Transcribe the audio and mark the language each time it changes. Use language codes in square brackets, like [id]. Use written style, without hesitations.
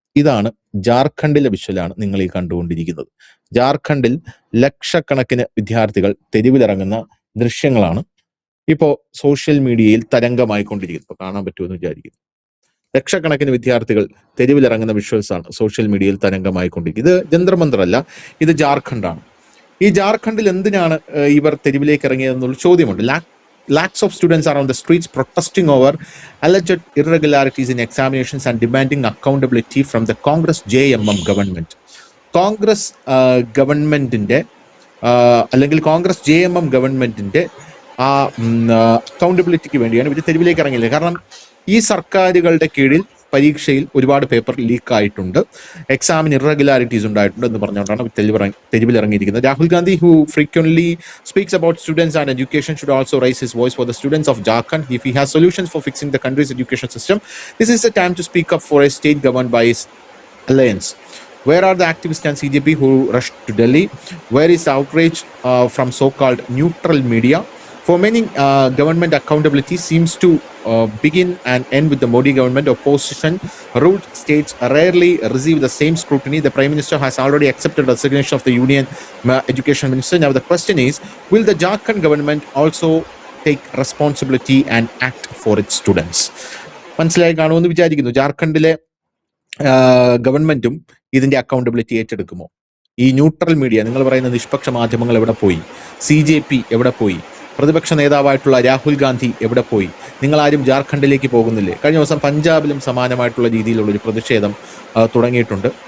[ml] ഇതാണ് ജാർഖണ്ഡിലെ വിഷ്വലാണ് നിങ്ങൾ ഈ കണ്ടുകൊണ്ടിരിക്കുന്നത്. ജാർഖണ്ഡിൽ ലക്ഷക്കണക്കിന് വിദ്യാർത്ഥികൾ തെരുവിലിറങ്ങുന്ന ദൃശ്യങ്ങളാണ് ഇപ്പോ സോഷ്യൽ മീഡിയയിൽ തരംഗമായിക്കൊണ്ടിരിക്കുന്നത്. ഇപ്പൊ കാണാൻ പറ്റുമെന്ന് വിചാരിക്കുന്നു. ലക്ഷക്കണക്കിന് വിദ്യാർത്ഥികൾ തെരുവിലിറങ്ങുന്ന വിഷ്വൽസ് ആണ് സോഷ്യൽ മീഡിയയിൽ തരംഗമായിക്കൊണ്ടിരിക്കുന്നത്. ഇത് ജന്തർ മന്തർ അല്ല, ഇത് ജാർഖണ്ഡാണ്. ഈ ജാർഖണ്ഡിൽ എന്തിനാണ് ഇവർ തെരുവിലേക്ക് ഇറങ്ങിയതെന്നുള്ള ചോദ്യമുണ്ട്. [en] Lakhs of students are on the streets protesting over alleged irregularities in examinations and demanding accountability from the Congress JMM government. [ml] Congress ഗവൺമെന്റിന്റെ അല്ലെങ്കിൽ കോൺഗ്രസ് JMM ഗവൺമെന്റിന്റെ ആ അക്കൗണ്ടബിലിറ്റിക്ക് വേണ്ടിയാണ് ഇവർ തെരുവിലേക്ക് ഇറങ്ങിയത്. കാരണം ഈ സർക്കാരുകളുടെ കീഴിൽ പരീക്ഷയിൽ ഒരുപാട് പേപ്പർ ലീക്ക് ആയിട്ടുണ്ട്, എക്സാമിന് ഇറഗുലാരിറ്റീസ് ഉണ്ടായിട്ടുണ്ട് എന്ന് പറഞ്ഞുകൊണ്ടാണ് തെരുവിലിറങ്ങിയിരിക്കുന്നത്. [en] Rahul Gandhi, who frequently speaks about students and education, should also raise his voice for the students of Jharkhand. If he has solutions for fixing the country's education system, this is the time to speak up for a state governed by his alliance. Where are the activists and CJP who rushed to Delhi? Where is the outrage from so-called neutral media? For many, government accountability seems to begin and end with the Modi government. Opposition-ruled states rarely receive the same scrutiny. The Prime Minister has already accepted the resignation of the Union Education Minister. Now the question is, will the Jharkhand government also take responsibility and act for its students? [ml] മനസ്സിലായി കാണുമെന്ന് വിചാരിക്കുന്നു. ജാർഖണ്ഡിലെ ഗവൺമെന്റും ഇതിന്റെ accountability ഏറ്റെടുക്കുമോ? ഈ neutral media, നിങ്ങൾ പറയുന്ന നിഷ്പക്ഷ മാധ്യമങ്ങൾ എവിടെ പോയി? CJP എവിടെ പോയി? പ്രതിപക്ഷ നേതാവായിട്ടുള്ള രാഹുൽ ഗാന്ധി എവിടെ പോയി? നിങ്ങളാരും ജാർഖണ്ഡിലേക്ക് പോകുന്നില്ലേ? കഴിഞ്ഞ ദിവസം പഞ്ചാബിലും സമാനമായിട്ടുള്ള രീതിയിലുള്ള ഒരു പ്രതിഷേധം തുടങ്ങിയിട്ടുണ്ട്.